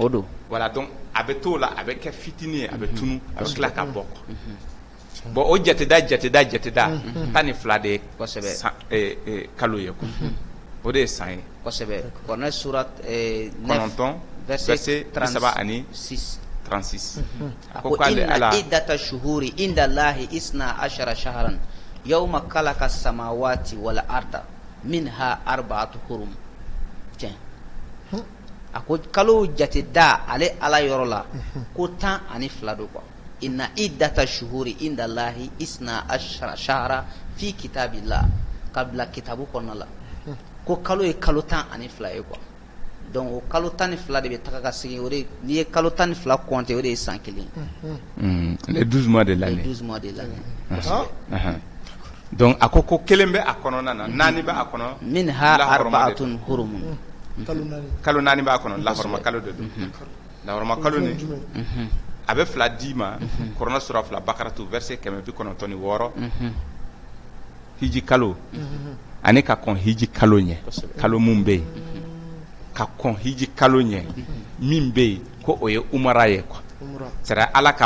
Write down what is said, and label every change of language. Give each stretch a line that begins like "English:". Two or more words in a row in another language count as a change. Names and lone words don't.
Bambara: o don
French: voilà donc
Bambara: a bɛ t'o la a bɛ kɛ fitini ye a bɛ tunu a bɛ tila ka bɔ bon o jateda 12 de ye kalo ye quoi o de ye san ye kosɛbɛ Kurana sura 9 verset 36 a ko
Arabic: إن عدة الشهور عند الله 12 شهرا يوم خلق السماوات والأرض منها 4 حرم
Bambara: a ko kalo jate da ale ala yɔrɔ la ko 12 do quoi
Arabic: إن عدة الشهور عند الله 12 شهرا في كتاب الله
Bambara: kabla kitabu kɔnɔna la ko kalo ye kalo 12 ye
French: quoi donc
Bambara: o kalo 12 de bɛ taga ka segin o de n'i ye kalo 12 compter o de ye san kelen
French: les 12 mois de l'année donc
Bambara: a ko kelen bɛ a kɔnɔna na naani bɛ a kɔnɔ
Arabic: منها أربعة حرم
Bambara: kalo naani b'a kɔnɔ lahɔrɔma kalo de don lahɔrɔma kalo ni a bɛ 2 d'i ma Kurana sura 2 Bakaratu verset 196 hiji kalo ani ka kɔn hiji kalo ɲɛ kalo mun bɛ yen ka kɔn hiji kalo ɲɛ min bɛ yen ko o ye umara ye quoi c'est ala ka